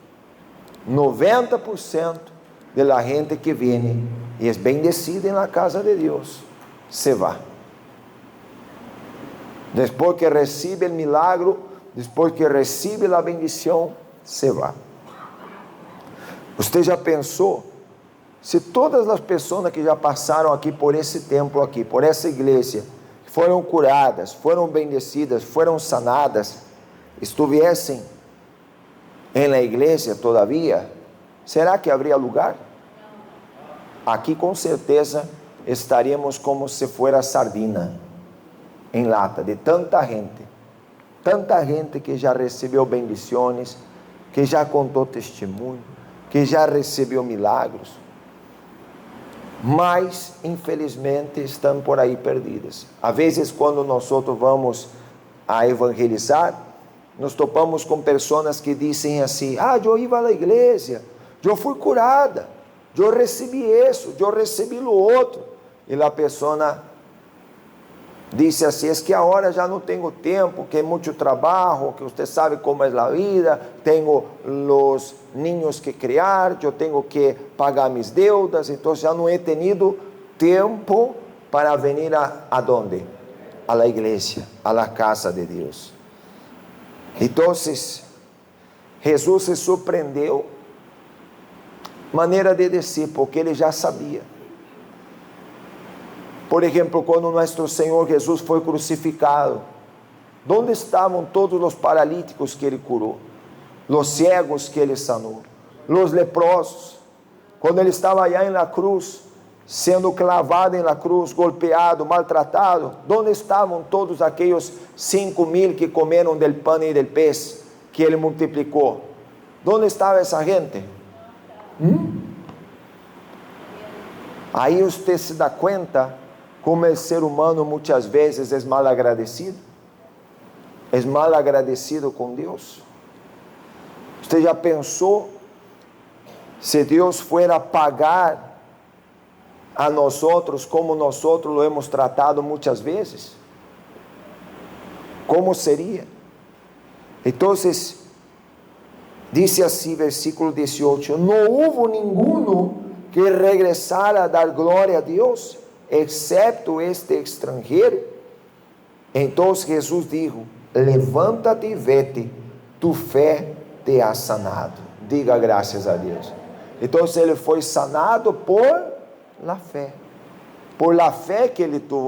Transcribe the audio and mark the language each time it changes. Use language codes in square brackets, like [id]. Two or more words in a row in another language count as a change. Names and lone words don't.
[es] 90% de la gente que viene y es bendecida en la casa de Dios, se va. Después que recibe el milagro, después que recibe la bendición, se va. [pt] Usted já pensou, se todas as pessoas que já passaram aqui por esse templo aqui, por essa igreja, foram curadas, foram bendecidas, foram sanadas, estivessem na igreja todavia, será que haveria lugar? Aqui com certeza estaríamos como se [es] fuera sardina [pt] em lata, de tanta gente que já recebeu bendições, que já contou testemunho, que já recebeu milagros, mas infelizmente estão por aí perdidas. Às vezes quando nós vamos a evangelizar, nos topamos com pessoas que dizem assim: eu ia à igreja, eu fui curada, eu recebi isso, eu recebi o outro, e a pessoa disse assim: [es] es que [pt] agora já não tenho tempo, que é muito trabalho, que você sabe como é a vida, tenho os niños que criar, eu tenho que pagar [es] mis deudas, [pt] então já não [es] he tenido [pt] tempo para [es] venir a donde? A la [pt] igreja, [es] a la [pt] casa de Deus. Então, Jesus se surpreendeu, maneira de dizer, porque ele já sabia. Por exemplo, quando nosso Senhor Jesus foi crucificado, onde estavam todos os paralíticos que ele curou? Os cegos que ele sanou? Os leprosos? Quando ele estava allá na cruz, sendo clavado na cruz, golpeado, maltratado, onde estavam todos aqueles 5.000 que comeram del pão e [es] del pez [pt] que ele multiplicou? Onde estava essa gente? Aí você se dá conta como [es] el ser humano [pt] muitas vezes é mal agradecido. É mal agradecido com Deus. Você já pensou se Deus fuera pagar a nós outros como nós outros [es] lo hemos tratado [pt] muitas vezes? Como seria? Então, dice assim, versículo 18: não houve ninguno que regressara a dar glória a Deus, [es] excepto este extranjero. [pt] Então Jesus dijo: levanta-te e vete, tu fé [es] te ha sanado. [pt] Diga graças a Deus. Então ele foi sanado [es] por la [pt] fé, [es] por la [pt] fé que ele tuvo.